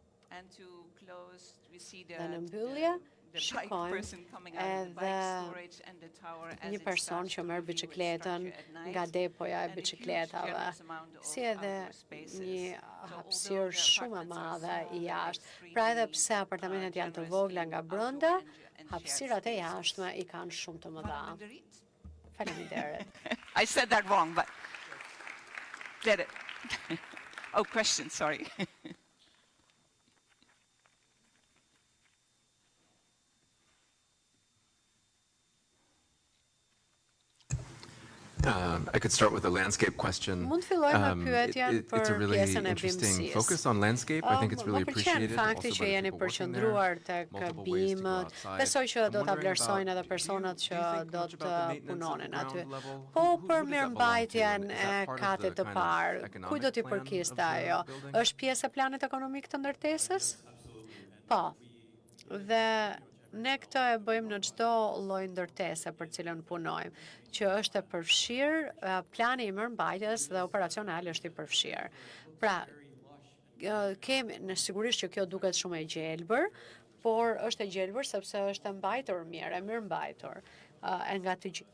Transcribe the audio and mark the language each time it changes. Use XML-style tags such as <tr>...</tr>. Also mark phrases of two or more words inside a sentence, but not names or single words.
<sq>Dhe në mbyllje, shikojmë edhe një person që merr biçikletën nga depoja e biçikletave, si edhe një hapësirë shumë e madhe I jashtë. Pra edhe pse apartamentet janë të vogla nga brenda, hapësirat e jashtme I kanë shumë të mëdha. Faleminderit.</sq> <en>I said that wrong, but get it. Oh, question, sorry. I could start with a landscape question.</en> <sq>Mund filloj me pyetjen për</sq> <en>It's a really</en> <sq>pjesën e</sq> <en>interesting</en> <sq>bimësisë.</sq> <en>focus on landscape. I think it's really appreciated.</en> <sq>Më pëlqen fakti</sq> <en>also</en> <sq>që</sq> <en>by the</en> <sq>jeni</sq> <en>people working there.</en> <sq>përqendruar tek</sq> <en>Multiple ways to go</en> <sq>bimët.</sq> <en>outside.</en> <sq>Besoj që do</sq> <en>I'm</en> <sq>ta</sq> <en>wondering</en> <sq>vlerësojnë</sq> <en>about,</en> <sq>edhe personat</sq> <en>do</en> <sq>që</sq> <en>you think</en> <sq>do</sq> <en>much</en> <sq>të</sq> <en>about the maintenance on</en> <sq>punonin</sq> <en>the</en> <sq>aty.</sq> <en>ground level?</en> <sq>Po</sq> <en>Who</en> <sq>për</sq> <en>does that belong to?</en> <sq>mirëmbajtjen</sq> <en>And is</en> <sq>e</sq> <en>that part of the</en> <sq>katit të</sq> <en>kind of</en> <sq>parë,</sq> <en>economic</en> <sq>kuj do t'i</sq> <en>plan</en> <sq>përkiste</sq> <en>of the</en> <sq>ajo?</sq> <en>building?</en> <sq>Është pjesë e planit ekonomik të ndërtesës? Po. Dhe ne këtë e bëjmë në çdo lloj ndërtese për cilën punojmë, që është e përfshirë, plani I mirëmbajtjes dhe operacional është I përfshirë. Pra, kemi në sigurisht që kjo duket shumë e gjelbër, por është e gjelbër sepse është e mbajtur mirë, e mirëmbajtur, e nga të gjithë.</sq>